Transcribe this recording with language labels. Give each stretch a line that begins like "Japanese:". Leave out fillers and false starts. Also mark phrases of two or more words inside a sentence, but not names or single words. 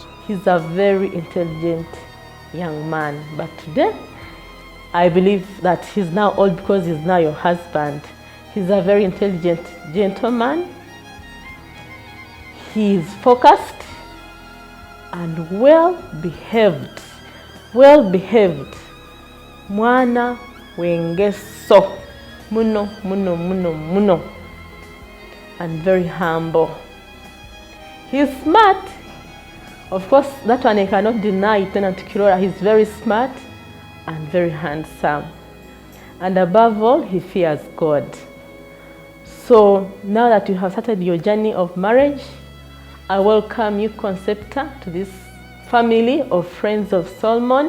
English: He's a very intelligent young man, but today I believe that he's now old because he's now your husband. He's a very intelligent gentleman. He is focused and well behaved.
Nyankole: Mwana wengeso, muno,
English: and very humble. He's smart. Of course, that one I cannot deny, Lieutenant Kirora. He's very smart and very handsome. And above all, he fears God. So now that you have started your journey of marriage, I welcome you, Concepta, to this family of friends of Solomon.